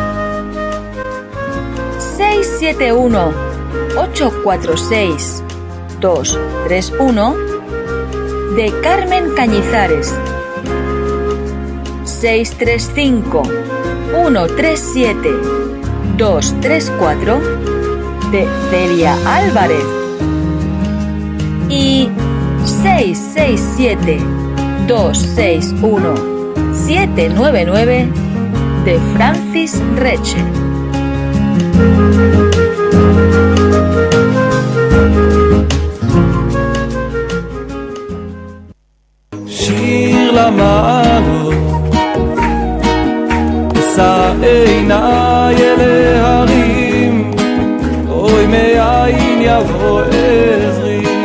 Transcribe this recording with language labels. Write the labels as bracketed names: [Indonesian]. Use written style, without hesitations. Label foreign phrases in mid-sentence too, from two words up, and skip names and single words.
[Spanish] 671-846-231 de Carmen Cañizares, 635-137-234 de Celia Álvarez y 667-261-799 de Francis Reche. [Hebrew] שיר למעלות, אשא עיניי אל ההרים, אוי מאין יבוא עזרי.